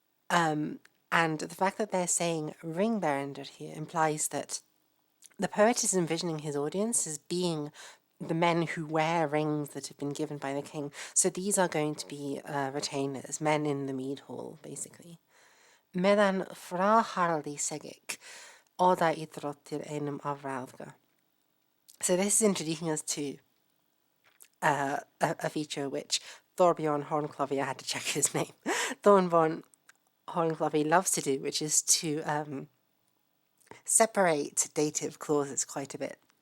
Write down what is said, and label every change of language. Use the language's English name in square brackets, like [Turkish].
[English] And the fact that they're saying ring bearer here implies that the poet is envisioning his audience as being the men who wear rings that have been given by the king. So these are going to be retainers, men in the mead hall, basically. [Old Norse] Meðan frá Haraldi segik, oda íþróttir einum afráðga. [English] So this is introducing us to a feature which Thorbjorn Hornklovi, I had to check his name, Thorbjorn Hornklovi loves to do, which is to separate dative clauses quite a bit.